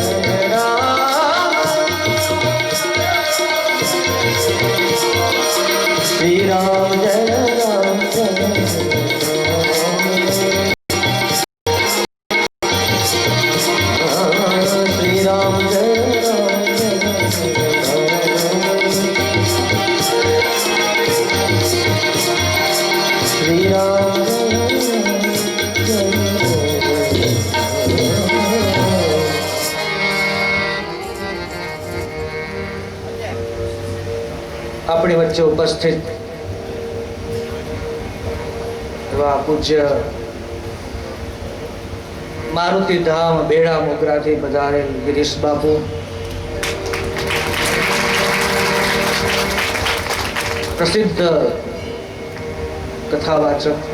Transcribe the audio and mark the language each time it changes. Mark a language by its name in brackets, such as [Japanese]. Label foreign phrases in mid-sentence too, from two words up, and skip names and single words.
[Sanskrit] राम श्री राम जय राम श्री राम जय श्री राम [Gujarati] આપણી વચ્ચે ઉપસ્થિત એવા પૂજ્ય મારુતિ ધામ બેડા મોગરાથી પધારેલ ગિરીશ બાપુ, પ્રસિદ્ધ કથાવાચક.